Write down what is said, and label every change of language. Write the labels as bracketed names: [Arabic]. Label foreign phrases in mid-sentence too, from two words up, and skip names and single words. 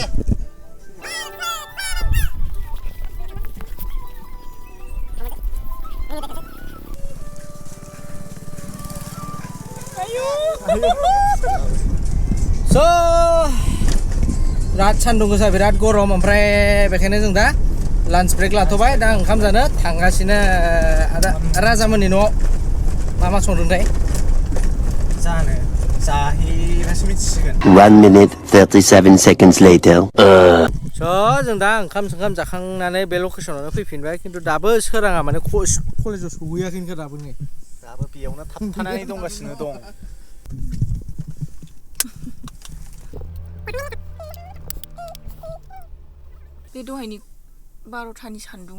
[Bodo] स' बिराद सान्दुं गोसा बिराद गरम ओमफ्राय बेखायनो जों दा लान्च ब्रेक लाथ'बाय दा ओंखाम जानो थांगासिनो आदा राजामोननि न'आव मा संदोंथाय जानो जाहैबासो मिथिसिगोन [English] 1 minute 37 seconds later [Bodo] स' जों दा ओंखाम जाखांनानै बे लकेसनावनो फैफिनबाय खिन्थु दाबो सोराङा माने कलेजाव सहैयाखै दाबो नै दाबो बेयावनो थाबथानानै दंगासिनो दं बे दहायनि 12थानि सान्दुङा